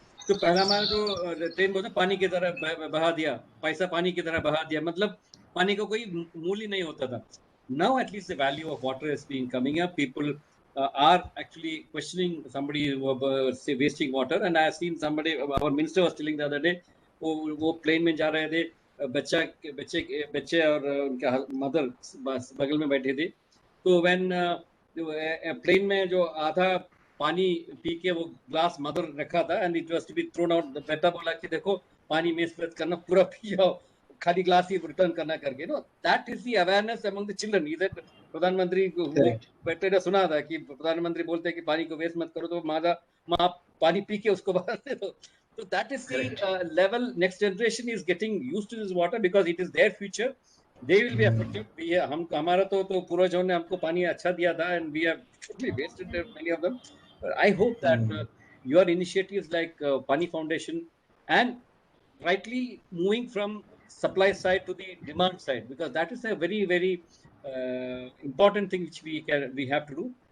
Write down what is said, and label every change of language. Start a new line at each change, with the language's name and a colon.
Hindi: तो पहला हमारा जो ट्रेन बोलते पानी की तरह बहा दिया, पैसा पानी की तरह बहा दिया, मतलब पानी का कोई मूल्य नहीं होता था.
English: Now at least the value of water is being coming up. People are actually questioning somebody say wasting water, and I have seen somebody, our minister was telling the other day,
Hindi: वो plane में जा रहे थे, बच्चे और उनका mother बगल में बैठे थे,
English: तो व्हेन
Hindi: प्लेन में जो आधा पानी पी के वो ग्लास मदर रखा था
English: and it was to be thrown out,
Hindi: बेटा बोला कि देखो पानी वेस्ट मत करना, पूरा पी जाओ, खाली ग्लास ही रिटर्न करना करके.
English: No, that is the awareness among the children.
Hindi: इधर प्रधानमंत्री को बेटे ने सुना था कि प्रधानमंत्री बोलते हैं कि पानी को वेस्ट मत करो, तो माँ पानी पी के उसको बाहर दे दो.
English: So that is the level. Next generation is getting used to this water because it is their future. They will be affected.
Hindi: हम हमारा तो पूर्वजों ने हमको पानी अच्छा दिया था
English: and we have totally wasted many of them. I hope that your initiatives like Pani Foundation and rightly moving from supply side to the demand side, because that is a very, very important thing which we have to do.